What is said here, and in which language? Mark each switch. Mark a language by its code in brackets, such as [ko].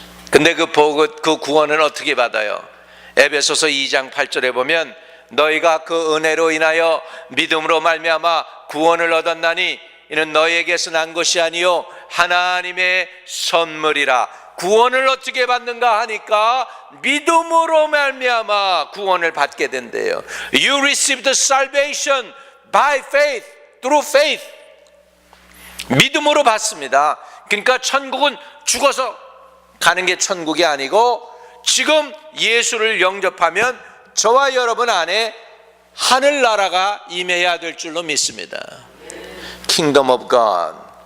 [ko] 근데 그 구원은 어떻게 받아요? 에베소서 2장 8절에 보면 너희가 그 은혜로 인하여 믿음으로 말미암아 구원을 얻었나니 이는 너희에게서 난 것이 아니요 하나님의 선물이라. 구원을 어떻게 받는가 하니까 믿음으로 말미암아 구원을 받게 된대요. [en] You received salvation by faith, through faith. [ko] 믿음으로 받습니다. 그러니까 천국은 죽어서 가는 게 천국이 아니고 지금 예수를 영접하면 저와 여러분 안에 하늘나라가 임해야 될 줄로 믿습니다. [en] Kingdom of God.